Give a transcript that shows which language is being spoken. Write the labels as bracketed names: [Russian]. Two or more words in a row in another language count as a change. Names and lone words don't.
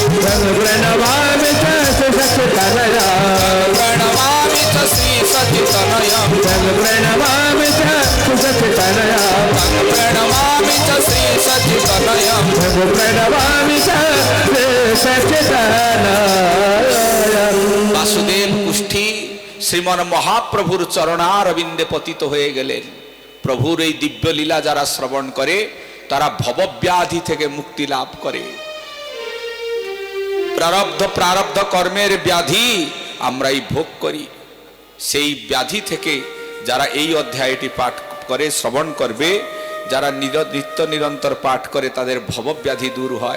[Sanskrit] तं प्रणमामि च श्री सच्चिदानयं प्रणमामि च श्री सच्चिदानयं तं प्रणमामि च श्री सच्चिदानयं प्रणमामि च श्री सच्चिदानयं तं प्रणमामि च श्री सच्चिदानयं [Bangla] বাসুদেব কুষ্ঠী শ্রীমন মহাপ্রভুর চরণারবিন্দে পতিত হয়ে গেলেন। প্রভুর এই দিব্য লীলা যারা শ্রবণ করে তারা ভবব্যাধি থেকে মুক্তি লাভ করে। প্রারব্ধ কর্মের ব্যাধি আমরাই ভোগ করি, সেই ব্যাধি থেকে যারা এই অধ্যায়টি পাঠ করে শ্রবণ করবে, যারা নিত্য নিরন্তর পাঠ করে তাদের ভবব্যাধি দূর হয়।